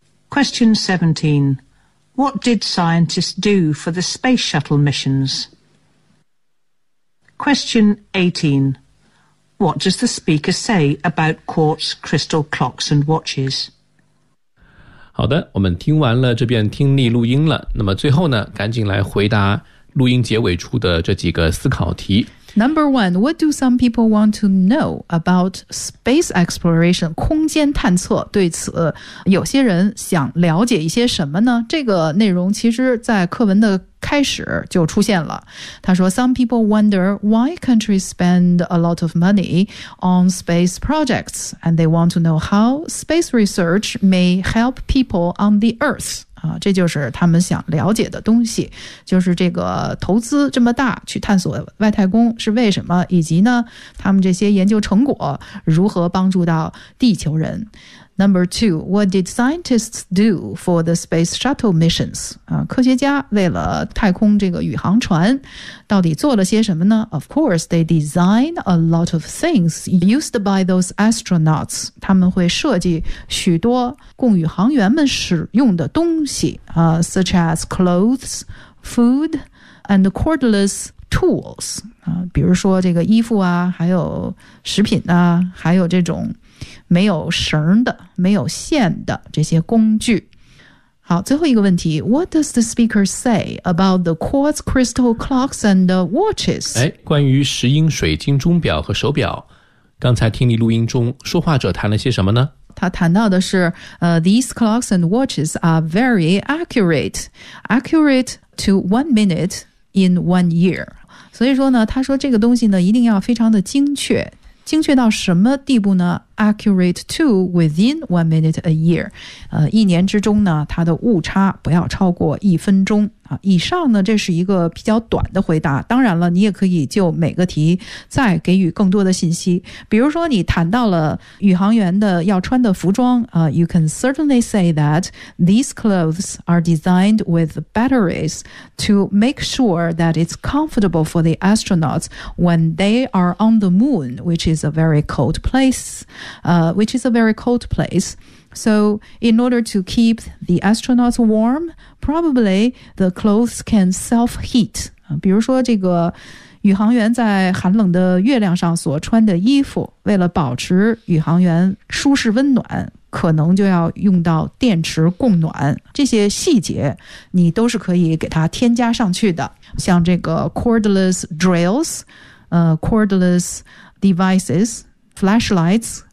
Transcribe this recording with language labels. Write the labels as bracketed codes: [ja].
[en] Question 17. What did scientists do for the space shuttle missions? Question 18. What does the speaker say about quartz crystal clocks and watches? [zh] 好的，我们听完了这遍听力录音了。那么最后呢，赶紧来回答录音结尾处的这几个思考题。 [en] Number one, what do some people want to know about space exploration? [zh] 空间探测，对此有些人想了解一些什么呢？这个内容其实在课文的开始就出现了。 [en] 他说 ,Some people wonder why countries spend a lot of money on space projects, and they want to know how space research may help people on the Earth. [zh] 这就是他们想了解的东西，就是这个投资这么大去探索外太空是为什么，以及呢他们这些研究成果如何帮助到地球人。 [en] Number two, what did scientists do for the space shuttle missions? [zh] 科学家为了太空这个宇航船到底做了些什么呢？ [en] Of course, they design a lot of things used by those astronauts. [zh] 他们会设计许多供宇航员们使用的东西、 such as clothes, food, and cordless tools. 比如说这个衣服啊，还有食品啊，还有这种没有绳的没有线的这些工具。 [en] 好，最后一个问题， What does the speaker say about the quartz crystal clocks and the watches? [zh] 关于石英水晶钟表和手表，刚才听你录音中说话者谈了些什么呢？ [en] 他谈到的是、 These clocks and watches are very accurate, accurate to 1 minute in 1 year. [zh] 所以说呢，他说这个东西呢一定要非常的精确，精确到什么地步呢？ [en] Accurate to within 1 minute a year. [zh] 一年之中呢，它的误差不要超过一分钟。以上呢，这是一个比较短的回答。当然了，你也可以就每个题再给予更多的信息。 [en] 比如说你谈到了宇航员的要穿的服装、 You can certainly say that these clothes are designed with batteries to make sure that it's comfortable for the astronauts when they are on the moon, which is a very cold place. Which is a very cold place. So in order to keep the astronauts warm, probably the clothes can self-heat. [zh] 比如说这个宇航员在寒冷的月亮上所穿的衣服，为了保持宇航员舒适温暖，可能就要用到电池供暖。这些细节你都是可以给它添加上去的。 [en] 像这个 cordless drills, cordless devices,flashlights,